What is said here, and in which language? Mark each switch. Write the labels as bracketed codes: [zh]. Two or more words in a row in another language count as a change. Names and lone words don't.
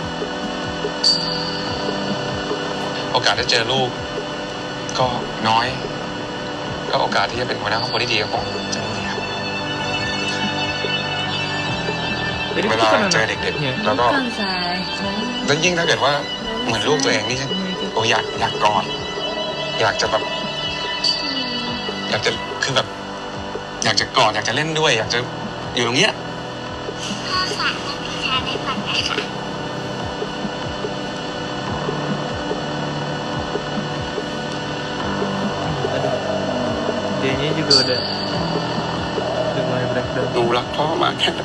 [th] โอกาสได้เจอลูกก็น้อยก็โอกาสที่จะเป็นหัวหน้าครอบครัวที่ดีก็คงจะไม่มีครับเวลาเจอเด็กๆแล้วก็แล้วยิ่งถ้าเกิดว่าเหมือนลูกตัวเองนี่โอ้อยากกอดอยากจะแบบอยากจะคือแบบอยากจะกอดอยากจะเล่นด้วยอยากจะอยู่ตรงเนี้ย พ่อฝากนั่งพิชาได้ปัดนะคะ [id] Dianya juga udah mulai breakdown. [th] หนูรักพ่อมากแค่ไหน